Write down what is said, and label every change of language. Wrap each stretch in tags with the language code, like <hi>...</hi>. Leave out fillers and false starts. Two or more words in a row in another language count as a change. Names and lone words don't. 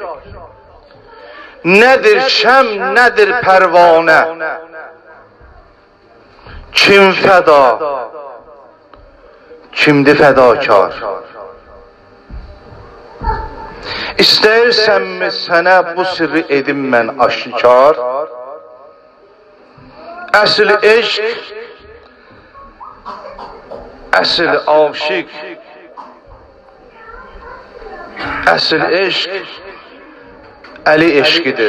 <tr>Nedir şem, nedir pervane? Kim feda? Kimdir fedakar?</tr> <az>İstəyirsən mi sənə bu sirri edim mən aşikar? Əsl eşq, əsl aşık, əsl eşq Əli eşqidir.</az>